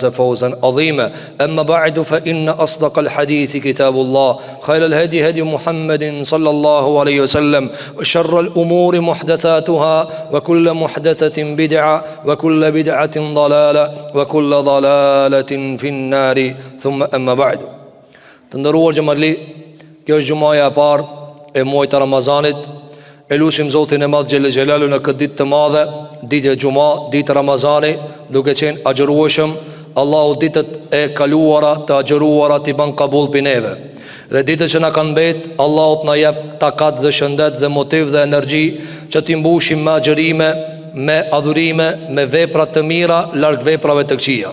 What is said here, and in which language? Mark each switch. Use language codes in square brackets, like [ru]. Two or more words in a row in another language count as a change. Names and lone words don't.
[ar] فوزا عظيما أما بعد فإن أصدق الحديث كتاب الله خير الهدي هدي محمد صلى الله عليه وسلم وشر الأمور محدثاتها وكل محدثة بدعة وكل بدعة ضلالة وكل ضلالة في النار ثم أما بعد تندرور جمالي [sq] kjo është gjumaja e parë e muajit të Ramazanit. E lutim Zotin e Madh [ar] جل جلاله [sq] në këtë ditë të madhe, ditë e Xhuma, ditë Ramazani, duke qenë agjërueshëm, Allahu ditët e kaluara të agjëruara t'i ban kabull për neve. Dhe ditët që na kanë mbet, Allahu t'na jep takat dhe shëndet dhe motiv dhe energji që t'i mbushim me agjërime, me adhurime, me vepra të mira larg veprave të këqija.